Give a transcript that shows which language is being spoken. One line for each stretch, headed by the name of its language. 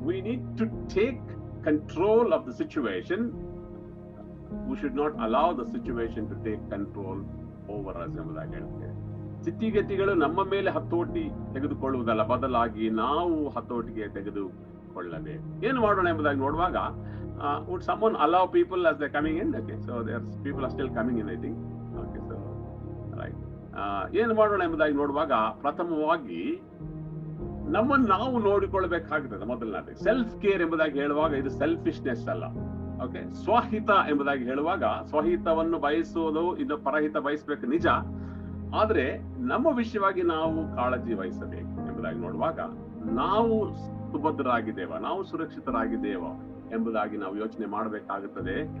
English: We need to take control of the situation. We should not allow the situation to take control over us
Kannada: ಎಂಬುದಾಗಿ ಹೇಳ್ತೇವೆ. ಸ್ಥಿತಿಗತಿಗಳು ನಮ್ಮ ಮೇಲೆ ಹತೋಟಿ ತೆಗೆದುಕೊಳ್ಳುವುದಲ್ಲ, ಬದಲಾಗಿ ನಾವು ಹತೋಟಿಗೆ ತೆಗೆದುಕೊಳ್ಳಬೇಕು. ಏನು ಮಾಡೋಣ ಎಂಬುದಾಗಿ ನೋಡುವಾಗ
English: would someone allow people as they're coming in? Okay, so there's people are still coming in, I think. Okay, so right.
Kannada: ಏನು ಮಾಡೋಣ ಎಂಬುದಾಗಿ ನೋಡುವಾಗ ಪ್ರಥಮವಾಗಿ ನಮ್ಮನ್ನು ನಾವು ನೋಡಿಕೊಳ್ಳಬೇಕಾಗುತ್ತದೆ. ಮೊದಲನೇದು ಸೆಲ್ಫ್ ಕೇರ್ ಎಂಬುದಾಗಿ ಹೇಳುವಾಗ ಇದು ಸೆಲ್ಫಿಶ್ನೆಸ್ ಅಲ್ಲ. ಓಕೆ, ಸ್ವಹಿತ ಎಂಬುದಾಗಿ ಹೇಳುವಾಗ ಸ್ವಹಿತವನ್ನು ಬಯಸುವುದು, ಇದು ಪರಹಿತ ಬಯಸಬೇಕು ನಿಜ, ಆದ್ರೆ ನಮ್ಮ ವಿಷಯವಾಗಿ ನಾವು ಕಾಳಜಿ ವಹಿಸಬೇಕು ಎಂಬುದಾಗಿ ನೋಡುವಾಗ ನಾವು ಸುಭದ್ರರಾಗಿದ್ದೇವ, ನಾವು ಸುರಕ್ಷಿತರಾಗಿದ್ದೇವ ಎಂಬುದಾಗಿ ನಾವು ಯೋಚನೆ ಮಾಡಬೇಕಾಗುತ್ತದೆ.